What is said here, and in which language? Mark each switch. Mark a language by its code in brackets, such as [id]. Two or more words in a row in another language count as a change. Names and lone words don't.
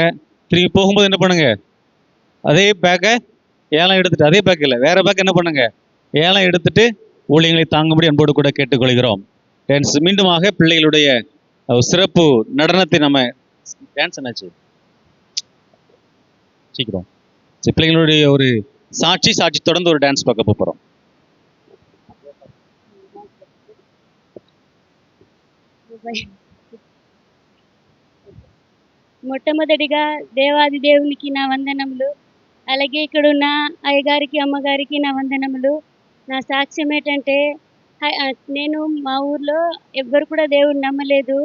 [ta] திரும்பி போகும்போது என்ன பண்ணுங்க, அதே பேக்கை ஏலம் எடுத்துட்டு, அதே பேக் இல்லை வேற பேக் என்ன பண்ணுங்க, ஏலம் எடுத்துட்டு ஊழியர்களை தாங்கும்படி அன்போடு கூட கேட்டுக்கொள்கிறோம். மீண்டுமாக பிள்ளைகளுடைய சிறப்பு நடனத்தை நம்ம டான்ஸ் என்னாச்சு சீக்கிரம் பிள்ளைகளுடைய ஒரு சாட்சி தொடர்ந்து ஒரு டான்ஸ் பார்க்க போகிறோம். [te] మొట్టమొదటిగా దేవాది దేవునికి నా వందనములు. అలాగే ఇక్కడ ఉన్న అయ్యగారికి అమ్మగారికి నా వందనములు. నా సాక్ష్యం ఏంటంటే నేను మా ఊర్లో ఎవ్వరు కూడా దేవుడిని నమ్మలేదు.